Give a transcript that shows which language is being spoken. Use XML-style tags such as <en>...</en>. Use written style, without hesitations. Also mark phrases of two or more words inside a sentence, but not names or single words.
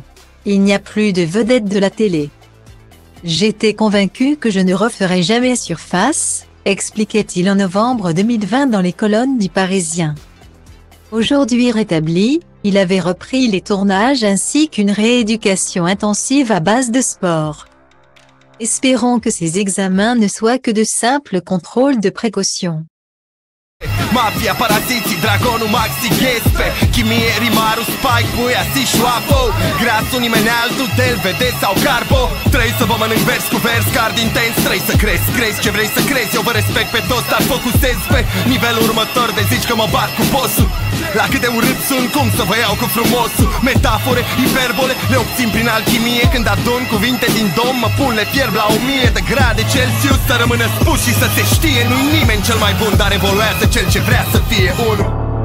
<fr>Il n'y a plus de vedette de la télé. J'étais convaincu que je ne referais jamais surface, expliquait-il en novembre 2020 dans les colonnes du Parisien. Aujourd'hui rétabli, il avait repris les tournages ainsi qu'une rééducation intensive à base de sport. Espérons que ces examens ne soient que de simples contrôles de précaution.</fr> <ro>Mafia, paraziții, dragonul Maxi Ghespe Chimie, rimarul, Spike, Buia, Sișoafo Grasul, nimeni altul, Del, Vede sau Carbo Trăi să vă mănânc vers cu vers, card intens Trăi să crezi ce vrei să crezi Eu vă respect pe toți, dar focusez pe nivelul următor De zici că mă bat cu bossul La cât de urât sunt, cum să vă iau cu frumosul Metafore, hiperbole, le obțin prin alchimie Când adun cuvinte din dom, mă pun, le fierb la 1000 de grade Celsius Să rămână spus și să se știe Nu-i nimeni cel mai bun, dar evoluează cel ce vrea să fie unul</ro>